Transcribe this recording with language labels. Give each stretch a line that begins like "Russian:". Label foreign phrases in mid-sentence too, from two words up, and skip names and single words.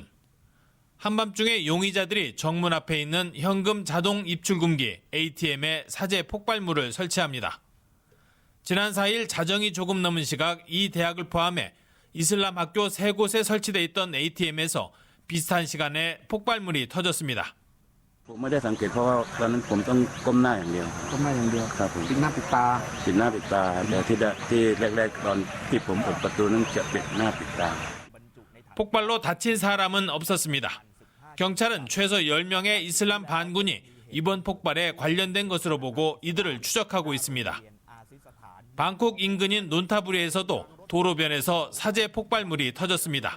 Korean: 한밤중에 용의자들이 정문 앞에 있는 현금 자동 입출금기 ATM에 사제 폭발물을 설치합니다. 지난 4일 자정이 조금 넘은 시각 이 대학을 포함해 이슬람 학교 3곳에 설치돼 있던 ATM에서 비슷한 시간에 폭발물이 터졌습니다.
Thai: ผมไม่ได้สังเกตเพราะว่าตอนนั้นผมต้องก้มหน้าอย่างเดียวครับผมปิดหน้าปิดตาแต่ที่แรกๆตอนที่ผมเปิดประตูนั้นจะปิดหน้าปิดตา
Korean: 폭발로 다친 사람은 없었습니다. 경찰은 최소 10명의 이슬람 반군이 이번 폭발에 관련된 것으로 보고 이들을 추적하고 있습니다. 방콕 인근인 논타부리에서도 도로변에서 사제 폭발물이 터졌습니다.